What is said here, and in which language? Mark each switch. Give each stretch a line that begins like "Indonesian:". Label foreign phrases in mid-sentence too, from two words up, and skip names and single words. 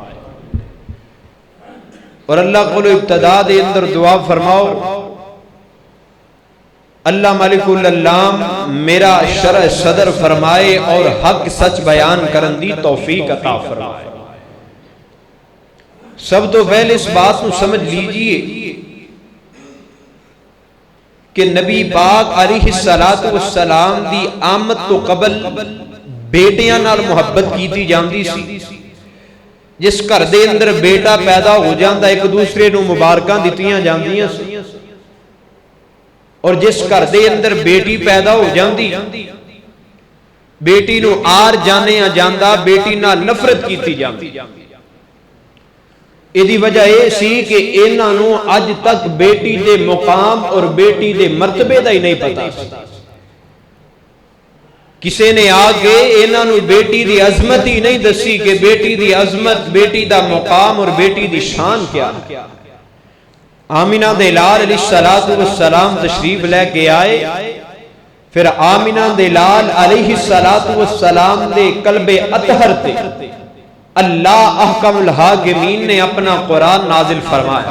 Punjabi: اور اللہ کو ابتدا دے اندر دعا فرماؤ اللہ ملک الالام میرا شرع صدر فرمائے اور حق سچ بیان کرن دی توفیق عطا فرمائے۔ سب تو پہلے اس بات کو سمجھ لیجئے کہ نبی پاک
Arabic: علیہ السلام
Punjabi: دی آمد تو قبل بیٹیاں نال محبت کیتی جاندی سی۔ جس گھر دے اندر بیٹا پیدا ہو جاندا ایک دوسرے نو مبارکاں دتیاں جاندیاں سی، اور جس گھر دے اندر بیٹی پیدا ہو جاندی بیٹی نو آر جانے جاندا، بیٹی نال نفرت کیتی جاندی۔ ایدی وجہ یہ سی کہ انہاں نو اج تک بیٹی دے مقام اور بیٹی دے مرتبے دا ہی نہیں پتا۔ کسے نے آگے انہاں نو بیٹی دی عظمت ہی نہیں دسی کہ بیٹی دی عظمت، بیٹی دا مقام اور بیٹی دی شان کیا۔ آمینہ دے لال
Arabic: علیہ السلام
Punjabi: تشریف لے کے آئے، پھر آمینہ دے لال
Arabic: علیہ السلام
Punjabi: دے قلب اطہر تے
Arabic: اللہ احکم الحاکمین
Punjabi: نے اپنا قرآن نازل فرمایا۔